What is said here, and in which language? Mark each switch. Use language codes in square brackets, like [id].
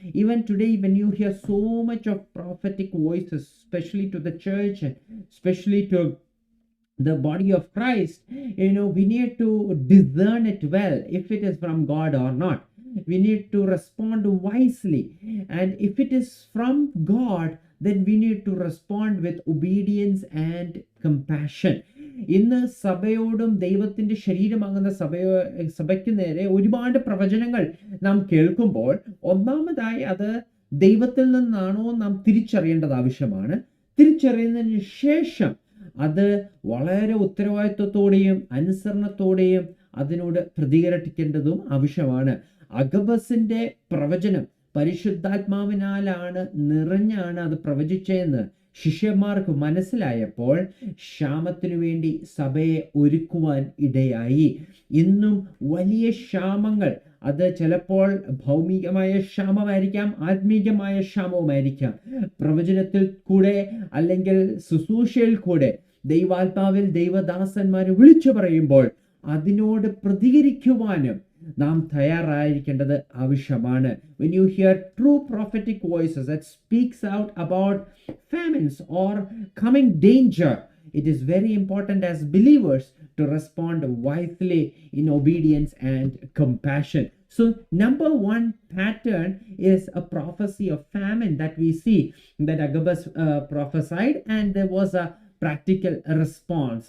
[en] Even today, when you hear so much of prophetic voices, especially to the church and especially to the body of Christ, we need to discern it well if it is from God or not. We need to respond wisely, and if it is from God, then we need to respond with obedience and compassion. [ml] ഇന്ന് സഭയോടും ദൈവത്തിൻ്റെ ശരീരമാകുന്ന സഭയ്ക്ക് നേരെ ഒരുപാട് പ്രവചനങ്ങൾ നാം കേൾക്കുമ്പോൾ, ഒന്നാമതായി അത് ദൈവത്തിൽ നിന്നാണോ നാം തിരിച്ചറിയേണ്ടത് ആവശ്യമാണ്. തിരിച്ചറിയുന്നതിന് ശേഷം അത് വളരെ ഉത്തരവാദിത്വത്തോടെയും അനുസരണത്തോടെയും അതിനോട് പ്രതികരിക്കേണ്ടതും ആവശ്യമാണ്. അഗബസിന്റെ പ്രവചനം പരിശുദ്ധാത്മാവിനാലാണ് നിറഞ്ഞാണ് അത് പ്രവചിച്ചതെന്ന് ശിഷ്യന്മാർക്ക് മനസ്സിലായപ്പോൾ ക്ഷാമത്തിനു വേണ്ടി സഭയെ ഒരുക്കുവാൻ ഇടയായി. ഇന്നും വലിയ ക്ഷാമങ്ങൾ, അത് ചിലപ്പോൾ ഭൗമികമായ ക്ഷാമമായിരിക്കാം, ആത്മീയമായ ക്ഷാമവുമായിരിക്കാം. പ്രവചനത്തിൽ കൂടെ അല്ലെങ്കിൽ ശുശ്രൂഷയിൽ കൂടെ ദൈവാത്മാവിൽ ദൈവദാസന്മാർ വിളിച്ചു പറയുമ്പോൾ അതിനോട് പ്രതികരിക്കുവാനും നാം തയ്യാറായിരിക്കേണ്ടത് ആവശ്യമാണ്. [en] When you hear true prophetic voices that speaks out about famines or coming danger, it is very important as believers to respond wisely in obedience and compassion. So number one pattern is a prophecy of famine that we see that Agabus prophesied, and there was a practical response.